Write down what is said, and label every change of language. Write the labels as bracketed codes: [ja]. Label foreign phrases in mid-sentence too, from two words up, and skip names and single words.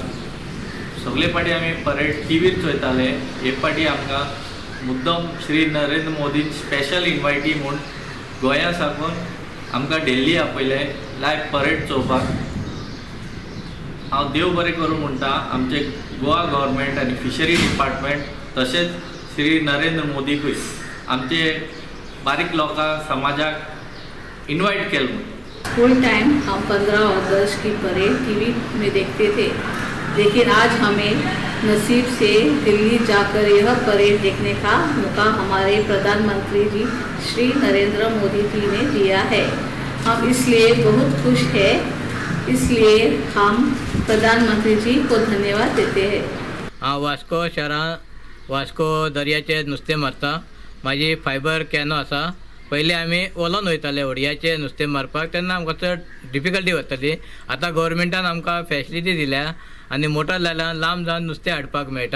[kok] सगळे फाटी आमी परेड टीव्हीर चोयताले, हे फाटी आमकां मुद्दम श्री नरेंद्र मोदी [en] special invitee [kok] म्हूण गोंया साकून आमकां दिल्ली आपयले [en] live parade [kok] चोवपाक। हांव देव बरें करूं म्हणटा आमचे गोवा गव्हर्मेंट आनी [en] fishery department, [kok] तशेंच श्री नरेंद्र मोदीकूय आमचे बारीक लोकांक समाजाक इन्वाइट केलं। [en] full time [hi] हम 15 अगस्त की परेड टीवी में देखते थे, लेकिन आज हमें नसीब से दिल्ली जाकर यह परेड देखने का मौका हमारे प्रधानमंत्री जी श्री नरेंद्र मोदी जी ने दिया है। हम इसलिए बहुत खुश हैं, इसलिए हम प्रधानमंत्री जी को धन्यवाद देते हैं। [kok] हांव वास्को शहरांत वास्को दर्याचे नुस्तें मारता। माझी [en] fibre canoe [kok] आसा। पयलीं आमी वलोन वयताले व्हडयाचे नुस्तें मारपाक, तेन्ना आमकां चड डिफिकल्टी वताली। आतां गव्हर्मेंटान आमकां फॅसिलिटी दिल्या आनी मोटर लायल्यान लांब जावन नुस्तें हाडपाक मेळटा।